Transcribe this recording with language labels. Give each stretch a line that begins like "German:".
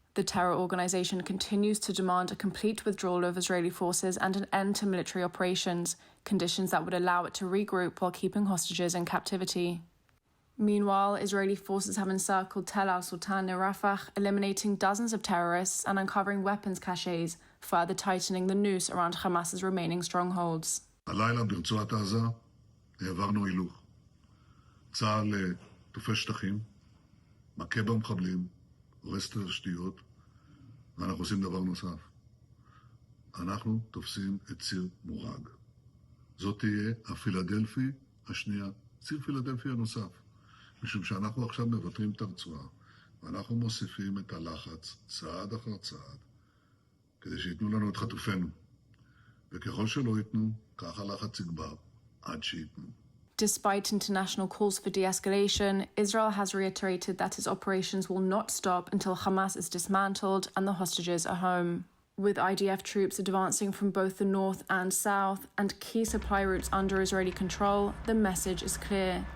English: The terror organization continues to demand a complete withdrawal of Israeli forces and an end to military operations, conditions that would allow it to regroup while keeping hostages in captivity. Meanwhile, Israeli forces have encircled Tel al-Sultan near Rafah, eliminating dozens of terrorists and uncovering weapons caches, further tightening the noose around Hamas's remaining strongholds.
Hebrew: הלילה ברצועת עזה העברנו הילוך. צה"ל תופס שטחים, מכה במחבלים, הורס את התשתיות, ואנחנו עושים דבר נוסף. אנחנו תופסים את ציר מורג. זאת תהיה הפילדלפי השנייה, ציר פילדלפי הנוסף. משום שאנחנו עכשיו מבטרים את הרצועה, ואנחנו מוסיפים את הלחץ צעד אחר צעד, כדי שיתנו לנו את חטופינו. וככל שלא ייתנו, כך הלחץ יגבר, עד שייתנו.
English: Despite international calls for de-escalation, Israel has reiterated that its operations will not stop until Hamas is dismantled and the hostages are home. With IDF troops advancing from both the north and south and key supply routes under Israeli control, the message is clear.